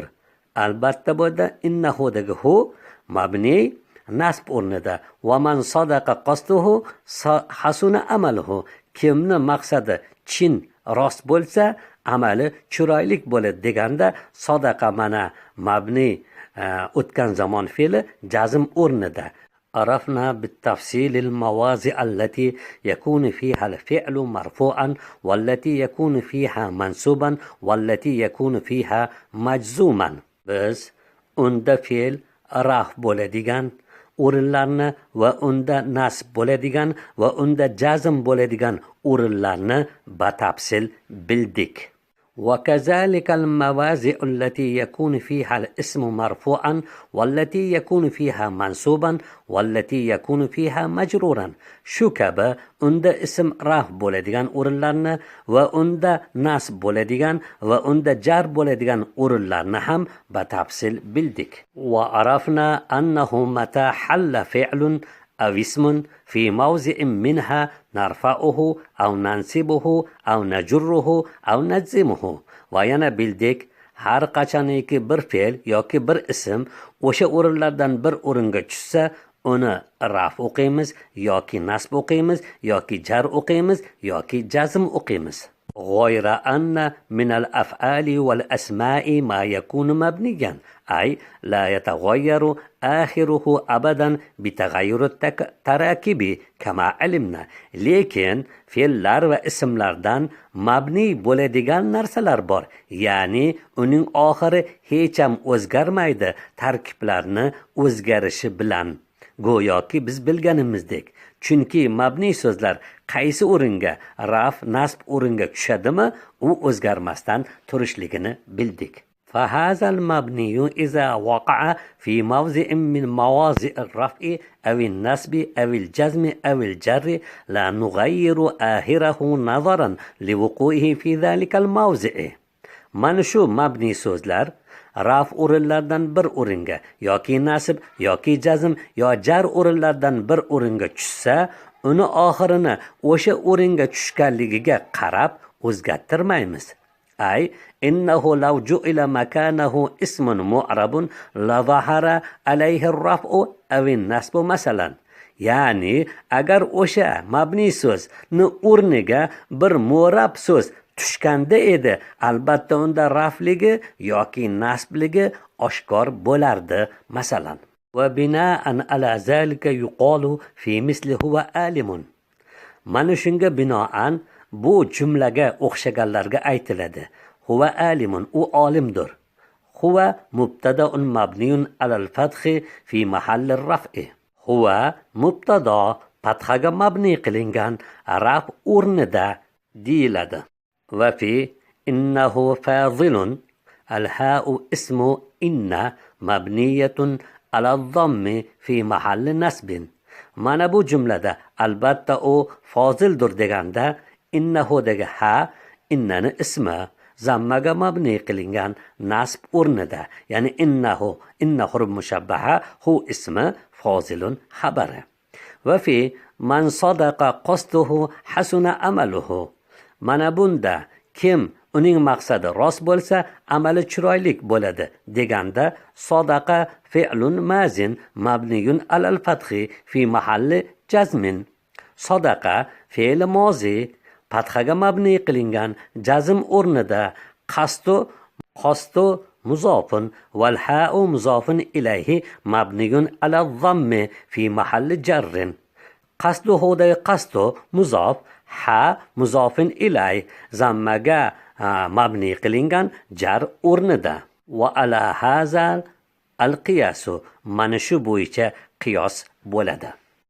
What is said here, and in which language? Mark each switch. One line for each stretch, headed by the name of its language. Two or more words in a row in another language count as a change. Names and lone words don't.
Uzbek: Albatta bo'ldi innahu dagi hu mabni nasb o'rnida.
Arabic: ومن صدق قصده حسن عمله.
Uzbek: Kimni maqsadi chin rost bo'lsa, amali chiroylik bo'ladi deganda sadaqa mana mabni o'tgan zamon fe'li jazm o'rnida.
Arabic: عرفنا بالتفصيل المواضع التي يكون فيها الفعل مرفوعا والتي يكون فيها منصوبا والتي يكون فيها مجزوما.
Uzbek: Biz unda fe'l raf bo'ladigan o'rinlarni va unda nasb bo'ladigan va unda jazm bo'ladigan o'rinlarni batafsil bildik.
Arabic: وكذلك المواضع التي يكون فيها الاسم مرفوعا والتي يكون فيها منصوبا والتي يكون فيها مجرورا.
Uzbek: Shu kabi unda ism raf bo'ladigan o'rinlarni va unda nasb bo'ladigan va unda jar bo'ladigan o'rinlarni ham batafsil bildik.
Arabic: وعرفنا أنه متى حل فعل أو اسم في موضع منها نرفعه أو ننصبه أو نجره أو نجزمه.
Uzbek: va yana bildik, har qachoniki bir fe'l yoki bir ism o'sha o'rinlardan bir o'ringa tushsa, uni raf o'qiymiz yoki nasb o'qiymiz yoki jar o'qiymiz yoki jazm o'qiymiz.
Arabic: غير أن من الأفعال والأسماء ما يكون مبنيا أي لا يتغير آخره أبدا بتغير التراكيب كما علمنا.
Uzbek: lekin fe'llar va ismlardan mabni bo'ladigan narsalar bor, ya'ni uning oxiri hech ham o'zgarmaydi tarkiblarni o'zgarishi bilan, go'yoki biz bilganimizdek. Chunki mabni so'zlar qaysi o'ringa, raf, nasb o'ringa tushadimi, u o'zgarmasdan turishligini bildik.
Arabic: فهذا المبني إذا وقع في موضع من مواضع الرفع أو النصب أو الجزم أو الجر لا نغير آخره نظرا لوقوعه في ذلك الموضع.
Uzbek: Mana shu mabni so'zlar raf o'rinlardan bir o'ringa yoki nasb yoki jazm yo jar o'rinlardan bir o'ringa tushsa, uni oxirini o'sha o'ringa tushganligiga qarab o'zgartirmaymiz.
Arabic: أي إنه لو جعل مكانه اسم معرب لظهر عليه الرفع أو النصب مثلا.
Uzbek: Ya'ni agar o'sha mabni so'zni o'rniga bir mu'rab so'z tushganda edi, albatta unda rafligi yoki nasbligi oshkor bo'lardi masalan.
Arabic: وبناء على ذلك يقال في مثل هو عالم.
Uzbek: Mana shunga binoan bu jumlaga o'xshaganlarga aytiladi.
Arabic: هو عالم,
Uzbek: u olimdir.
Arabic: هو مبتدأ مبني على الفتح في محل رفع. هو مبتدأ
Uzbek: fathaga mabni qilingan raf o'rnida deyiladi.
Arabic: وفي إنه فاضل الهاء اسم إن مبنية على الضم في محل نسب.
Uzbek: mana bu jumlada albatta u fozildir deganda innahu degi ha innani ismi zammaga mabni qilingan nasb o'rnida, ya'ni innahu mushabbaha hu ismi fozilun xabari.
Arabic: وفي من صدق قصده حسن عمله.
Uzbek: Mana bunda kim uning maqsadi rost bo'lsa, amali chiroylik bo'ladi deganda
Arabic: صدق فعل ماض مبني على الفتح في محل جزم.
Uzbek: sadaqa fe'li mozi fathaga mabni qilingan jazm o'rnida
Arabic: قصد مضاف والهاء مضاف إليه مبني على الضم في محل جر.
Uzbek: Qasdu hodai qasdu muzof, ha muzofin ilay zammaga mabni qilingan jar o'rnida.
Arabic: وعلى هذا القياس,
Uzbek: mana shu bo'yicha qiyos bo'ladi.